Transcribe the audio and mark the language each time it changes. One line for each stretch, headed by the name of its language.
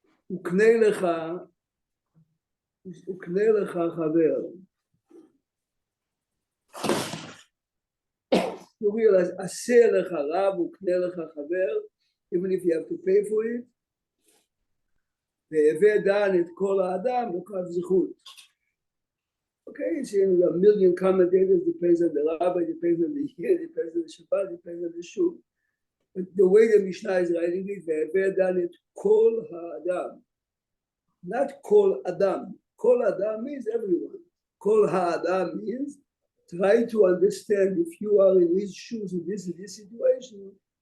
Hebrew: Uknei lecha chaver.
English: You realize,
Hebrew: Aseh lecha Rav, uknei lecha chaver,
English: even if you have to pay for it.
Hebrew: והווה דן את כל האדם לכף זכות.
English: Okay, so there are a million commentators, depends on the rabbi, depends on the year, depends on the Shabbat, depends on the shul. But the way the Mishnah is writing it,
Hebrew: והווה דן את כל האדם.
English: Not
Hebrew: כל אדם. כל אדם
English: means everyone.
Hebrew: כל האדם
English: means try to understand if you are in his shoes in this situation.